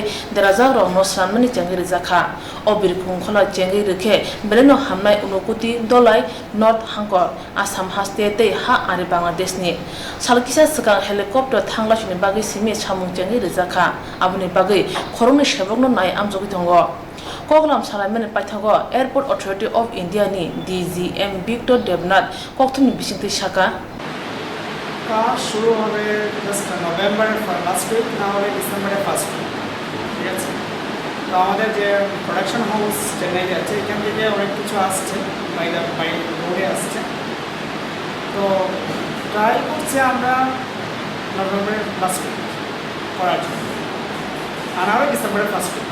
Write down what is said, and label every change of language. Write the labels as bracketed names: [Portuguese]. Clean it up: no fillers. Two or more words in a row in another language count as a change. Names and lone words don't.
[Kok Borok] derajak rok no sranmani chengri jakha o birkhung khola chengri rekhe beleno hamnai unukuti dolai north hangkor assam haste tei ha ari bangladesh ni salkisa sikang helicopter thanglachuni bage simi samung chengri jakha abuni bage khorongni sebrokno nai amjogi tongo Koglam Salaman Paithago Airport Authority of India ni DGM Victor Devnath kokthumni bisingti shaka [Bangla] का शुरू হবে জাস্ট নভেম্বরের [English] last week [Bangla] না হলে ডিসেম্বরের [English] first week, [Bangla] ঠিক আছে। তো আমাদের যে [English] production house [Bangla] চেন্নাইতে আছে এখান থেকে অনেক কিছু আসছে, [English] by road [Bangla] আসছে। তো ট্রাই করছি আমরা নভেম্বরের [English] last week [Bangla] করার জন্য, আর নাহলে ডিসেম্বরের [English] first week.